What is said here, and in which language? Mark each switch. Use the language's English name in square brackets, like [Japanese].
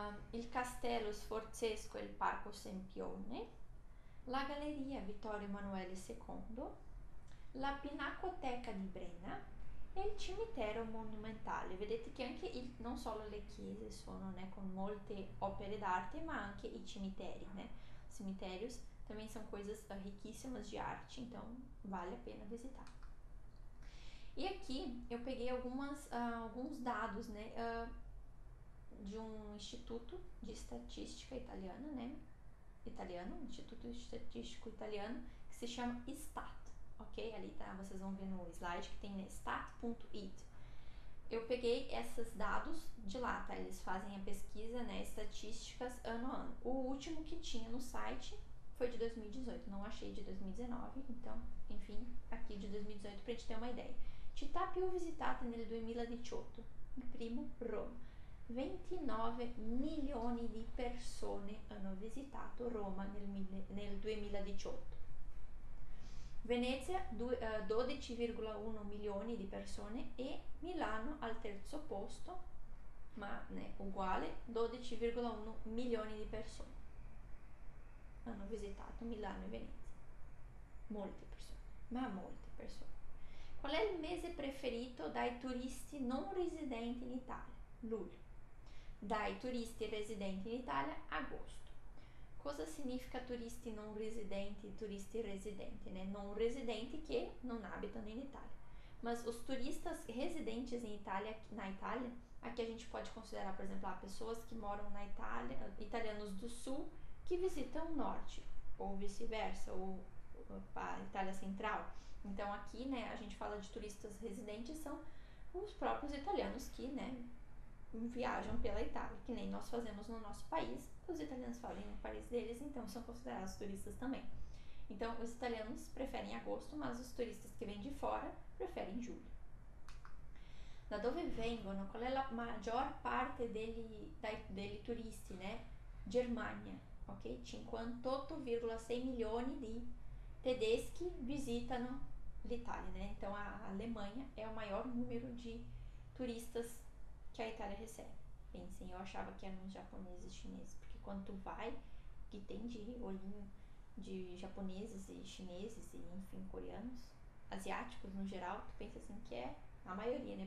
[Italian] Il Castello Sforzesco e il Parco Sempione. La Galleria Vittorio Emanuele II. La Pinacoteca di Brera e il cimitero monumentale. Vedete che anche non solo le chiese sono, né, con molte opere d'arte, ma anche i cimiteri, né? [Portuguese] Cemitérios também são coisas riquíssimas de arte, então vale a pena visitar. E aqui eu peguei alguns dados, né, de um instituto de estatística italiano, né, Instituto Estatístico Italiano, que se chama Istat, ok? Ali tá, vocês vão ver no slide que tem, né, stat.it. Eu peguei esses dados de lá, tá? Eles fazem a pesquisa, né, estatísticas ano a ano. O último que tinha no site foi de 2018, não achei de 2019, então, enfim, aqui de 2018 pra gente ter uma ideia. [Italian] Città più visitate nel 2018, il primo Roma. 29 milioni di persone hanno visitato Roma nel 2018. Venezia 12,1 milioni di persone e Milano al terzo posto, ma né, uguale, 12,1 milioni di persone hanno visitato Milano e Venezia. Molte persone, ma molte persone. Qual è il mese preferito dai turisti non residenti in Italia? Luglio. Dai turisti residenti in Italia, agosto. Cosa significa turisti non residenti e turisti residenti, né? [Portuguese] Não residenti que não habitam em Itália. Mas os turistas residentes em Itália, na Itália, aqui a gente pode considerar, por exemplo, pessoas que moram na Itália, italianos do sul que visitam o norte, ou vice-versa, ou a Itália central. Então aqui, né, a gente fala de turistas residentes, são os próprios italianos que, né, viajam pela Itália, que nem nós fazemos no nosso país, os italianos fazem no país deles, então são considerados turistas também. Então, os italianos preferem agosto, mas os turistas que vêm de fora preferem julho. [Italian] Da dove vengono? Qual è la maggior parte degli turisti, né? Germania, ok? 58,6 milioni di tedeschi visitano l'Italia, né? [Portuguese] Então, a Alemanha é o maior número de turistas que a Itália recebe. Pensem, eu achava que eram os japoneses e chineses, porque quando tu vai, que tem de olhinho de japoneses e chineses e, enfim, coreanos, asiáticos no geral, tu pensa assim que é a maioria, né?